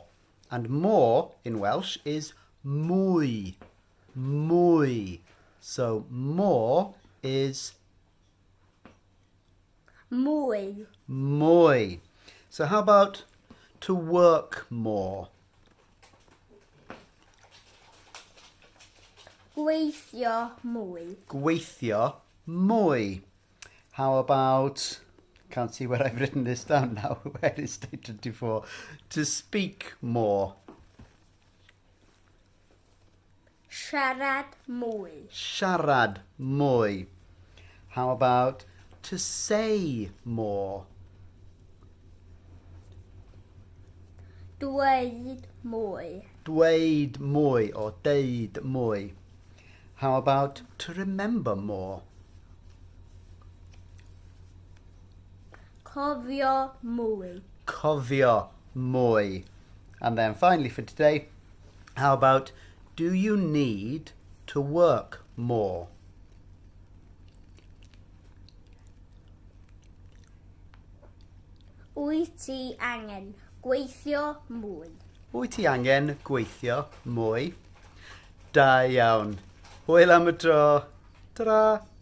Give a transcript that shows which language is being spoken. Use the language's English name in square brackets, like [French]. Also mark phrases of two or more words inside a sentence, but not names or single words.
[English] And more in Welsh is mwy. [Welsh] Mwy. [English] So more is [Welsh] mwy. Mwy. [English] So how about to work more? [Welsh] Gweithio mwy. Gweithio mwy. [English] How about, can't see where I've written this down now, where is day 24? To speak more. [Welsh] Siarad mwy. Siarad mwy. [English] How about to say more? [Welsh] Dweud mwy. Dweud mwy or deud mwy. [English] How about to remember more? [Welsh] Cofio mwy. Cofio mwy. [English] And then finally for today, how about do you need to work more? [Welsh] Wyt ti angen gweithio mwy? Wyt ti angen gweithio mwy? Da iawn. Hwyl am y tro. Ta-ra!